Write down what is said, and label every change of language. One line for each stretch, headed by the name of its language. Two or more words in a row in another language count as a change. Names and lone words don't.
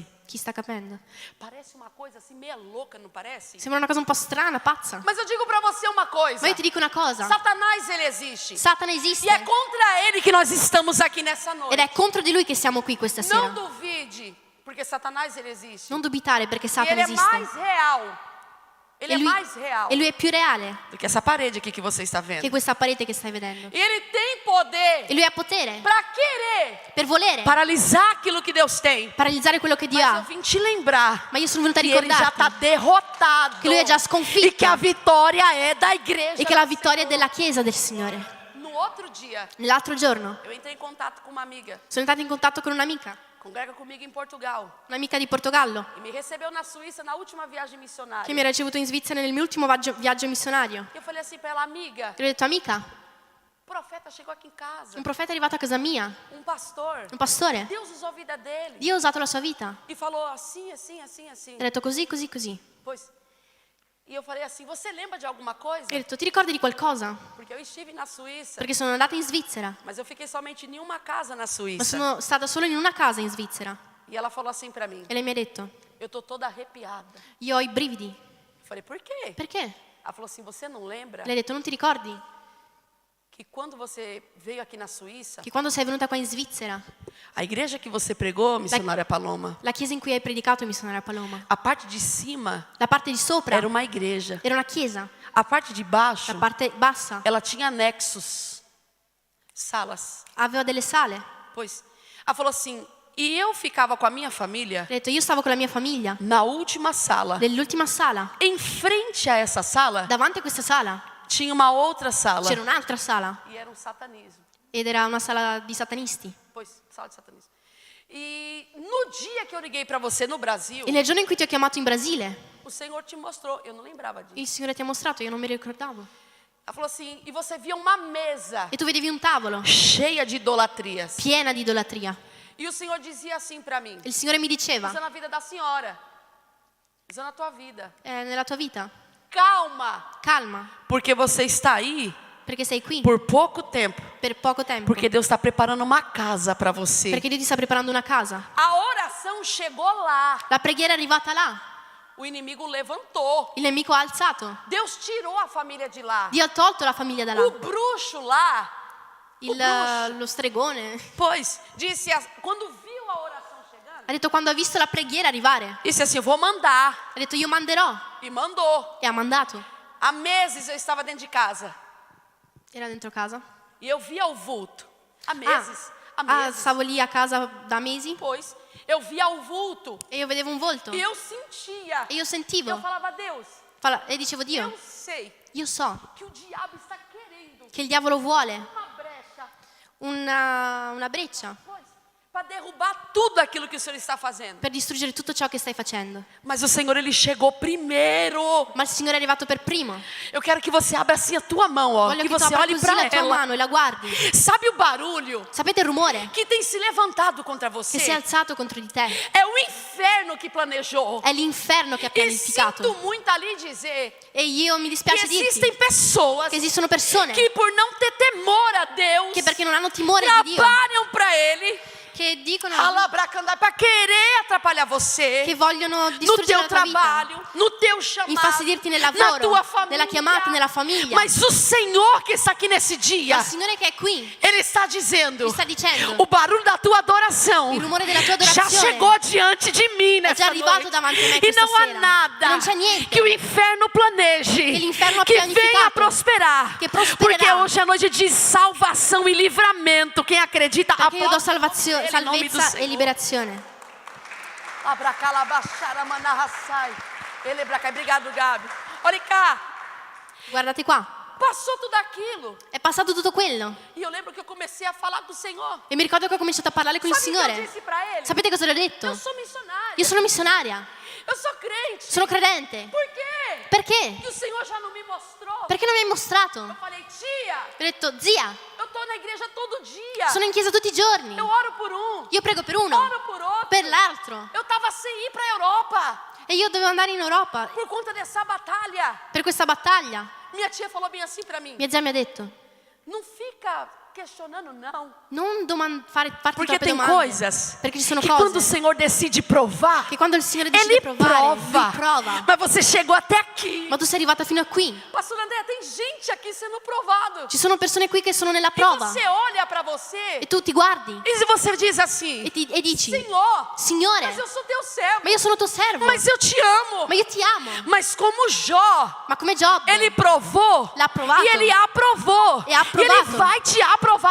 Italian: Chi sta capendo?
Portuguese: Parece uma coisa assim meia louca, não parece?
Italian: Sembra una cosa un po' strana, pazza.
Portuguese: Mas eu digo para você uma coisa:
Italian: Ma io ti dico una cosa:
Portuguese: Satanás ele existe.
Italian: Satana esiste
Portuguese: E é contra ele que nós estamos aqui nessa noite.
Italian: ed è contro di lui che siamo qui questa
Portuguese: Não
Italian: sera.
Portuguese: duvide, porque Satanás ele existe.
Italian: Non dubitare perché
Portuguese: E
Italian: Satana
Portuguese: ele é
Italian: esiste.
Portuguese: mais real. Ele
Italian: E
Portuguese: é
Italian: lui,
Portuguese: mais real
Italian: e lui è più reale
Portuguese: do que essa parede aqui que você está
Italian: che
Portuguese: vendo.
Italian: questa parete che stai vedendo.
Portuguese: E ele tem poder
Italian: E lui ha potere
Portuguese: para querer
Italian: per volere
Portuguese: paralisar aquilo que Deus tem.
Italian: paralizzare quello che Dio
Portuguese: Mas eu
Italian: ha.
Portuguese: vim te lembrar
Italian: Ma io sono venuta a
Portuguese: que ele já está
Italian: ricordarti
Portuguese: derrotado.
Italian: che lui è già sconfitto
Portuguese: E que a vitória é da igreja.
Italian: e che la vittoria è della Chiesa del Signore.
Portuguese: No outro dia,
Italian: L'altro giorno
Portuguese: eu entrei em contato com uma amiga,
Italian: sono entrata in contatto con
Portuguese: congrega comigo em Portugal,
Italian: un'amica di Portogallo,
Portuguese: e me recebeu na Suíça na última viagem missionária.
Italian: che mi ha ricevuto in Svizzera nel mio ultimo viaggio missionario.
Portuguese: Eu falei assim para ela: amiga,
Italian: E ho detto: amica,
Portuguese: o profeta chegou aqui em casa,
Italian: un profeta è arrivato a casa mia,
Portuguese: um pastor.
Italian: un pastore.
Portuguese: Deus usou a vida dele
Italian: Dio ha usato la sua vita.
Portuguese: e falou assim, assim, assim, assim.
Italian: E ha detto così, così, così.
Portuguese: Pois. E eu falei assim: você lembra de alguma coisa?
Italian: E ho detto: ti ricordi di qualcosa?
Portuguese: Porque eu estive na Suíça,
Italian: Perché sono andata in Svizzera,
Portuguese: mas eu fiquei somente em uma casa na
Italian: ma
Portuguese: Suíça.
Italian: sono stata solo in una casa in Svizzera.
Portuguese: E ela falou assim para mim:
Italian: E lei mi ha detto:
Portuguese: eu tô toda arrepiada.
Italian: io ho i brividi.
Portuguese: Eu falei: por quê?
Italian: Perché?
Portuguese: Ela falou assim: você não lembra
Italian: Lei ha detto: non ti ricordi
Portuguese: que quando você veio aqui na Suíça,
Italian: che quando sei venuta qua in Svizzera,
Portuguese: a igreja que você pregou, missionária Paloma,
Italian: la chiesa in cui hai predicato, missionaria Paloma,
Portuguese: a parte de cima
Italian: la parte di sopra
Portuguese: era uma igreja,
Italian: era una chiesa,
Portuguese: a parte de baixo
Italian: la parte bassa
Portuguese: ela tinha anexos, salas.
Italian: aveva delle sale.
Portuguese: Pois, ela falou assim: e eu ficava com a minha família
Italian: Ha detto: io stavo con la mia famiglia
Portuguese: na última sala.
Italian: nell'ultima sala.
Portuguese: Em frente a essa sala
Italian: Davanti a questa sala
Portuguese: tinha uma outra sala
Italian: c'era un'altra sala
Portuguese: e era um satanismo.
Italian: ed era una sala di satanisti.
Portuguese: Pois, sala de satanismo. E no dia que eu liguei para você no Brasil,
Italian: E nel giorno in cui ti ho chiamato in Brasile,
Portuguese: o Senhor te mostrou, eu não lembrava disso.
Italian: il Signore ti ha mostrato, io non mi ricordavo.
Portuguese: Ela falou assim, e você via uma mesa
Italian: E tu vedevi un tavolo
Portuguese: cheia de idolatrias.
Italian: piena di idolatria.
Portuguese: E o Senhor dizia assim para mim,
Italian: Il Signore mi diceva,
Portuguese: isso é na vida da senhora, isso é na tua vida.
Italian: nella tua vita,
Portuguese: Calma,
Italian: calma,
Portuguese: porque você está aí
Italian: perché sei qui
Portuguese: por pouco tempo.
Italian: per poco tempo.
Portuguese: Porque Deus está preparando uma casa para você.
Italian: Perché Dio ti sta preparando una casa.
Portuguese: A oração chegou lá.
Italian: La preghiera è arrivata là,
Portuguese: O inimigo levantou.
Italian: il nemico ha alzato.
Portuguese: Deus tirou a família de lá.
Italian: Dio ha tolto la famiglia da là.
Portuguese: O bruxo lá,
Italian: Lo stregone
Portuguese: pois, disse, quando viu a oração chegando,
Italian: ha detto, quando ha visto la preghiera arrivare,
Portuguese: disse assim, vou mandar.
Italian: ha detto io manderò.
Portuguese: E mandou.
Italian: E ha mandato.
Portuguese: Há meses eu estava dentro de casa.
Italian: Era dentro casa.
Portuguese: E eu via o vulto. Há meses. Há meses.
Italian: Stavo lì a casa da mesi
Portuguese: Pois, eu via o vulto.
Italian: e io vedevo un volto.
Portuguese: E eu sentia.
Italian: E io sentivo.
Portuguese: Eu falava, Deus,
Italian: E dicevo, Dio,
Portuguese: eu sei
Italian: io so
Portuguese: que o diabo está querendo
Italian: che il diavolo vuole
Portuguese: uma brecha.
Italian: una breccia
Portuguese: Para derrubar tudo aquilo que o Senhor está fazendo.
Italian: per distruggere tutto ciò che stai facendo.
Portuguese: Mas o Senhor, Ele chegou primeiro.
Italian: Ma il Signore è arrivato per primo.
Portuguese: Eu quero que você abra assim a tua mão, ó.
Italian: Voglio
Portuguese: Que
Italian: che tu
Portuguese: você
Italian: apra
Portuguese: olhe
Italian: così
Portuguese: para
Italian: la tua
Portuguese: ela.
Italian: mano e la guardi.
Portuguese: Sabe o barulho
Italian: Sapete il rumore
Portuguese: que tem se levantado contra
Italian: che si è
Portuguese: você?
Italian: alzato contro di te?
Portuguese: É o inferno que planejou.
Italian: È l'inferno che ha
Portuguese: E
Italian: pianificato.
Portuguese: sinto muito ali dizer
Italian: E io mi
Portuguese: que
Italian: dispiace
Portuguese: existem
Italian: dirti
Portuguese: pessoas
Italian: che esistono persone
Portuguese: que por não ter temor a Deus
Italian: che perché non hanno timore di Dio,
Portuguese: trabalham para Ele,
Italian: che dicono
Portuguese: para querer atrapalhar você.
Italian: che vogliono
Portuguese: No
Italian: distruggere
Portuguese: teu
Italian: la tua vita,
Portuguese: trabalho, no teu chamado,
Italian: infastidirti nel
Portuguese: na
Italian: lavoro,
Portuguese: tua família,
Italian: nella chiamata, nella famiglia.
Portuguese: Mas o Senhor que está aqui nesse
Italian: Ma
Portuguese: dia,
Italian: il Signore che è qui
Portuguese: Ele está dizendo,
Italian: ti sta dicendo,
Portuguese: o barulho da tua adoração
Italian: il rumore della tua
Portuguese: já
Italian: adorazione
Portuguese: chegou diante de mim
Italian: è già
Portuguese: nessa
Italian: arrivato
Portuguese: noite.
Italian: davanti a me
Portuguese: E
Italian: questa
Portuguese: não há
Italian: sera.
Portuguese: nada
Italian: Non c'è niente
Portuguese: que o inferno planeje,
Italian: che l'inferno ha
Portuguese: que venha
Italian: pianificato,
Portuguese: prosperar.
Italian: che prospererà.
Portuguese: Porque hoje é noite de salvação e livramento. Quem acredita,
Italian: perché io do
Portuguese: aplauda ele em nome do
Italian: salvezza e
Portuguese: Senhor.
Italian: liberazione.
Portuguese: Obrigado, Gabi. Olha cá,
Italian: Guardate qua,
Portuguese: passou tudo aquilo.
Italian: è passato tutto quello.
Portuguese: E eu lembro que eu comecei a falar com o Senhor.
Italian: E mi ricordo che ho cominciato a parlare con il
Portuguese: Sabe o que eu
Italian: Signore.
Portuguese: disse para ele?
Italian: Sapete cosa le ho
Portuguese: Eu
Italian: detto?
Portuguese: sou missionária.
Italian: Io sono missionaria,
Portuguese: Eu sou crente.
Italian: sono credente.
Portuguese: Por quê?
Italian: Perché?
Portuguese: Que o Senhor já não me mostrou.
Italian: Perché non mi hai mostrato?
Portuguese: Eu falei, tia,
Italian: Ho detto, zia,
Portuguese: eu tô na igreja todo dia.
Italian: sono in chiesa tutti i giorni.
Portuguese: Eu oro por um,
Italian: Io prego per uno,
Portuguese: oro por outro.
Italian: per l'altro.
Portuguese: Eu tava sem ir para a Europa
Italian: E io dovevo andare in Europa
Portuguese: por conta dessa batalha.
Italian: per questa battaglia.
Portuguese: Minha tia falou bem assim para mim.
Italian: Mia zia mi ha detto,
Portuguese: Não fica questionando, não.
Italian: non farti
Portuguese: Porque
Italian: troppe
Portuguese: tem
Italian: domande.
Portuguese: coisas
Italian: Perché ci sono
Portuguese: que quando o
Italian: cose
Portuguese: Senhor decide provar,
Italian: che quando il Signore decide
Portuguese: Ele
Italian: provare,
Portuguese: prova.
Italian: Lui prova.
Portuguese: Mas você chegou até aqui.
Italian: Ma tu sei arrivata fino a qui.
Portuguese: Pastor André, tem gente aqui sendo provado.
Italian: Ci sono persone qui che sono nella
Portuguese: E
Italian: prova.
Portuguese: você olha para você
Italian: E tu ti guardi
Portuguese: e se você diz assim,
Italian: e dici,
Portuguese: Senhor,
Italian: Signore,
Portuguese: mas eu sou teu servo,
Italian: ma io sono tuo servo,
Portuguese: mas eu te amo.
Italian: ma io ti amo.
Portuguese: Mas como Jó,
Italian: Ma come Giobbe,
Portuguese: ele provou
Italian: L'ha provato.
Portuguese: e ele aprovou.
Italian: E ha
Portuguese: E ele
Italian: provato.
Portuguese: vai te aprovar